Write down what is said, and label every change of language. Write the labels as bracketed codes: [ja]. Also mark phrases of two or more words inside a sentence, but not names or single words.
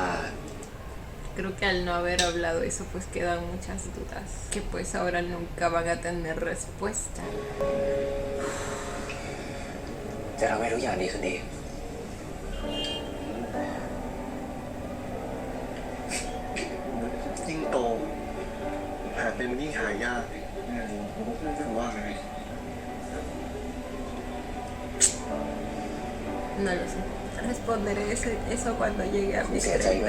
[es] creo que al no haber hablado eso pues quedan muchas dudas que pues ahora nunca van a tener respuesta. [th] จะทำให้ทุกอย่างดีขึ้นดี ยิ่งโตแผลเป็นมันยิ่งหายากคือว่าไง [es] No lo sé. Responderé eso cuando llegue a [th] ผม [es] mis [th] เสียใจอยู่นะ